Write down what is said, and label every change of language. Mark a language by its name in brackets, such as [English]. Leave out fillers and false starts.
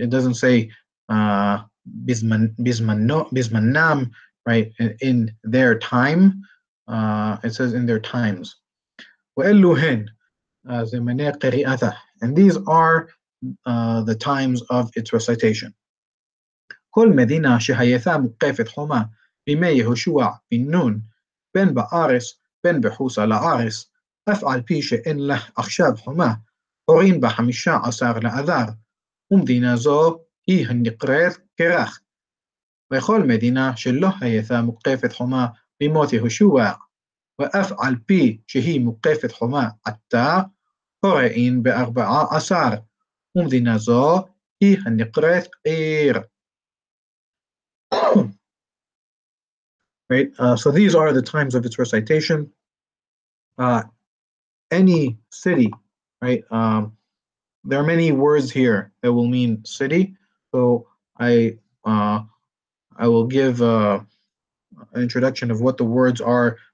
[English] It doesn't say bismannam, right? In their time. It says in their times. And these are the times of its recitation. [Hebrew] כל מדינה שהייתה מוקפת חומה בימי יהושע בן נון, בין בארץ בין בחוץ על הארץ, אף על פי שאין לה עכשיו חומה, קוראים בה 15 לאדר, ומדינה זו היא הנקראת קרח. וכל מדינה שלא הייתה מוקפת חומה בימות יהושע, ואף על פי שהיא מוקפת חומה עתה, קוראים ב14, ומדינה זו היא הנקראת עיר. [English] Right, so these are the times of its recitation. Any city, right? There are many words here that will mean city. So I will give an introduction of what the words are.